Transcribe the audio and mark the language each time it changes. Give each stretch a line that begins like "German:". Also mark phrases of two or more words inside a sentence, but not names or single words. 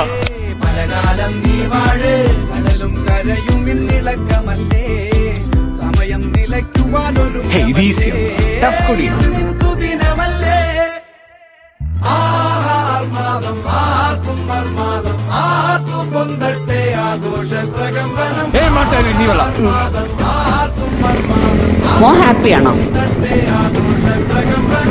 Malayalam: പലകാലം നീ വാഴ് കടലും കരയും ഇന്നിളക്കമല്ലേ സമയം നിലയ്ക്കുവാനൊരു സുദിനമല്ലേ ആർമാദം ആർക്കും മർമാദം ആർക്കും പൊന്തട്ടെ ആഘോഷ പ്രകമ്പനം
Kannada: ಮಾಡ್ತಾ ಇದೀವಿ ನೀವಲ್ಲ.
Malayalam: ആർക്കും മർമാദം മോ ഹാപ്പിയാണോ? ആഘോഷ പ്രകമ്പനം